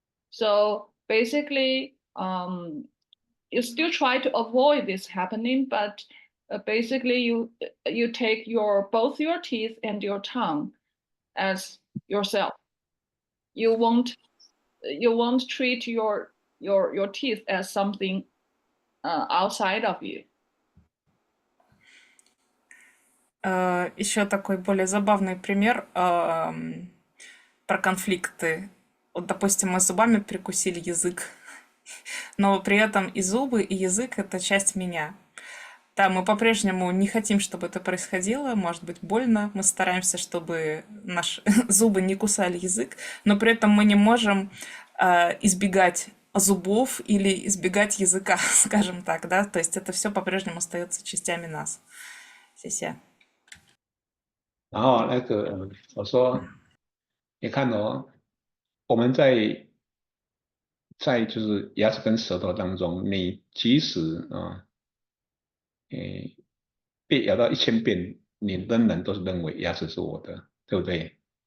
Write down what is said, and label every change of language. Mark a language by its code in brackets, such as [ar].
[en] So basically, you still try to avoid this happening, but basically you take both your teeth and your tongue as yourself. You won't treat your teeth as something outside of you. [ru] Еще такой более забавный пример про конфликты. Вот, допустим, мы зубами прикусили язык, но при этом и зубы, и язык — это часть меня. Да, мы по-прежнему не хотим, чтобы это происходило, может быть больно, мы стараемся, чтобы наши зубы не кусали язык, но при этом мы не можем избегать зубов или избегать языка, скажем так, да, то есть это все по-прежнему остается частями нас. Сессия. [zh] 然后我说，你看哦，我们在就是牙齿跟舌头当中，你即使被咬到1000遍，你仍然都是认为牙齿是我的，对不对？